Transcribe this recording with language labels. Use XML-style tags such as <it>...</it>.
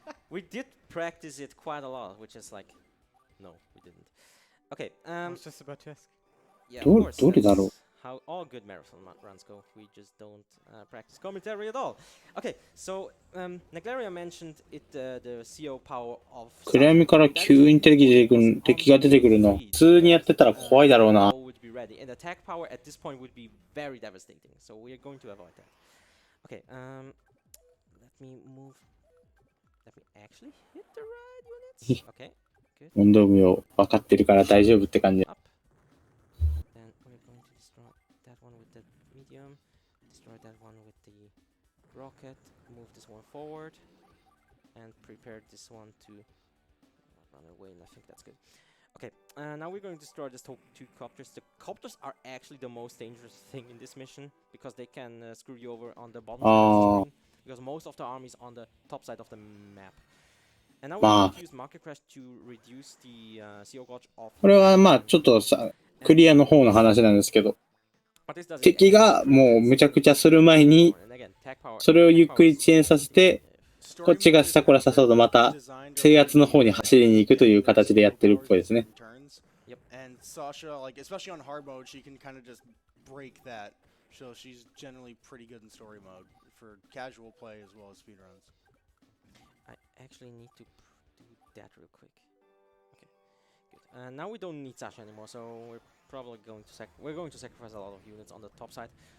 <en>we did practice it quite a lot, which is like, no, we didn't. Okay. I was just about to ask. Yeah, of course.</en> <ja>どれだろう。</ja> <en>How all good marathon runs go. We just don't practice commentary at all. Okay, so Naglaria mentioned the CO power of.</en> <ja>暗闇から急に敵が出てくるの。普通にやってたら怖いだろうな。</ja> <en>And the attack power at this point would be very devastating. So we are going to avoid that. Okay, let me actually hit the right units. Okay, good.</en> <ja>問答無用分かってるから大丈夫って感じ。</ja> <en>Then we're going to destroy that one with the medium, destroy that one with the rocket, move this one forward, and prepare this one to run away, and I think that's good. Okay, now we're going to destroy these two copters. The copters are actually the most dangerous thing in this mission because they can screw you over on the bottom of the screen because most of the army is on the top side of the map. And now we're going to use Market Crash to reduce the CO gauge of.</en> <ja>これはまあちょっとさ、クリアの方の話なんですけど、敵がもうむちゃくちゃする前に、それをゆっくり遅延させて、こっちが下からさそうとまた制圧の方に走りに行くという形でやってるっぽいですね。</ja> <en>And Sasha, like especially on hard mode, she can kind of just break that. So she's generally pretty good in story mode for casual play as well as speedruns. I actually need to do that real quick. Okay, good. Now we don't need Sasha anymore, so we're probably going to sacrifice a lot of units on the top side.</en>